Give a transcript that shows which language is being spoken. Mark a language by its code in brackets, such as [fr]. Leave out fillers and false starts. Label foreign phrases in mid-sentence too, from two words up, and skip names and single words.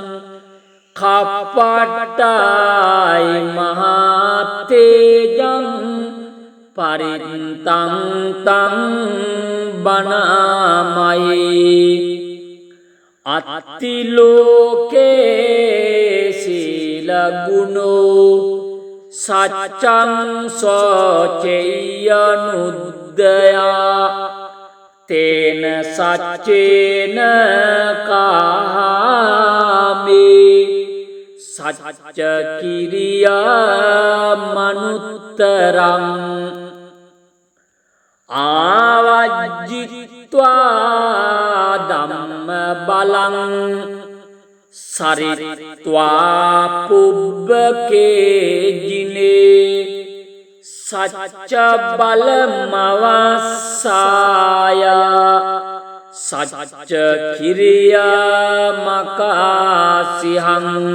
[pi] කප්පට්ටයි මහතේජං පරිත්තං තං බණාමයි අත්තිලෝකේ සීලගුණෝ සච්චං සෝචෙයනුද්දයා තේන සච්චේන කාමේ සච්ච කිරියා මනුත්තරං ආවජ්ජිත්වා ධම්ම බලං සරිත්වා පුබ්බකේජිනේ සච්ච බලමවස්සාය සච්ච කිරියා මකාසිහං